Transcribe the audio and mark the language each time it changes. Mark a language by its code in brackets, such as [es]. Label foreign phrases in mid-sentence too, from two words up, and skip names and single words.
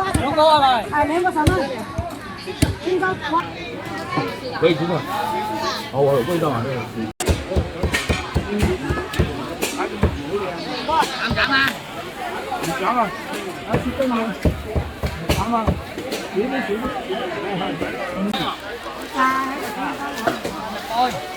[yue] 两個係咪？哎，2個3蚊。青椒瓜。可以煮嗎？好，我有味道啊，這個。 [vi] Ăn chẳng à? [yue] 唔講啊！啊，切丁嘅，啱啊！煮啲煮。 [vi] Thôi.